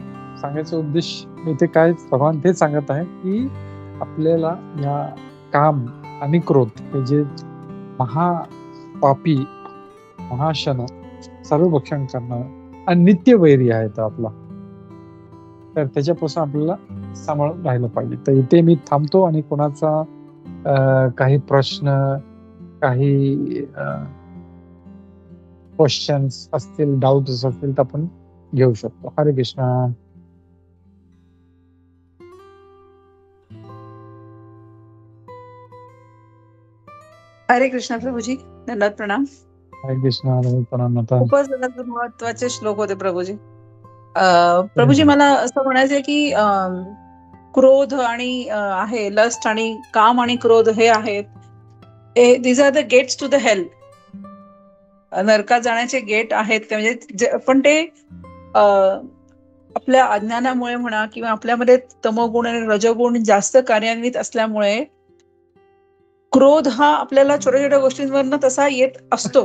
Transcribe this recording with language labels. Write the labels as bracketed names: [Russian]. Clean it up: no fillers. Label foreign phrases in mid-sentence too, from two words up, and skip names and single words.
[Marathi] सांगायचा उद्देश इथे काय भगवान ते सांगत आहे की आपल्याला या काम आणि क्रोध हे जे महापापी, महाशन, सर्वभक्षण करणार आणि नित्य वैरी आहे तो आपला, तर त्याच्यापासून आपल्याला सांभाळून राहिलं पाहिजे. तर इथे मी थांबतो आणि कोणाचा काही प्रश्न, काही क्वेश्चन्स असतील, डाऊट असतील तर आपण घेऊ शकतो. हरे कृष्ण. हरे कृष्ण प्रभूजी, दंडवत प्रणाम. हरे कृष्ण. प्रणाम. खूपच महत्वाचे श्लोक होते प्रभूजी. प्रभूजी मला असं म्हणायचंय की क्रोध आणि आहे लस्ट आणि काम आणि क्रोध हे आहेत, [English] These are the gates to the hell. [Marathi] नरकात जाण्याचे गेट आहेत ते, म्हणजे पण ते आपल्या अज्ञानामुळे म्हणा किंवा आपल्यामध्ये तमोगुण आणि रजोगुण जास्त कार्यान्वित असल्यामुळे क्रोध हा आपल्याला छोट्या छोट्या गोष्टींवरनं तसा येत असतो.